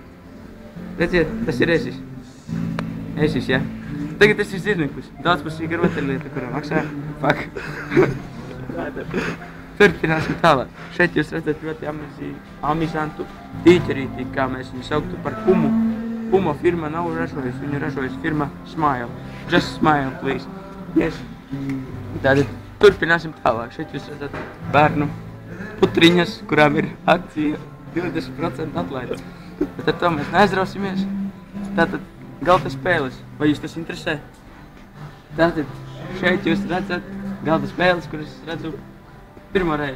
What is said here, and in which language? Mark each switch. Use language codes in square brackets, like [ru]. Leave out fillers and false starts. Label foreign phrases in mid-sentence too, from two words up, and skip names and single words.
[lv] Redziet, tas ir ezis. Ezis, jā. Tagad tas ir zirneklis, daudzpusīga rotaļlieta, kurā maksā Turpināsim tālāk. Šeit jūs redzat ļoti amizantu tīķerīti, kā mēs viņu sauktu par Pumu. Puma firma nav ražojusi, viņu ražojusi firma Smile. [en] Just smile, please. Yes. [lv] Tātad turpināsim tālāk. Šeit jūs redzat bērnu putriņas, kurām ir akcija 20% atlaide. Bet ar to mēs neaizrausimies. Tātad galda spēles. Vai jūs tas interesē? Tātad šeit jūs redzat galda spēles, kuras es redzu pirmo reizi.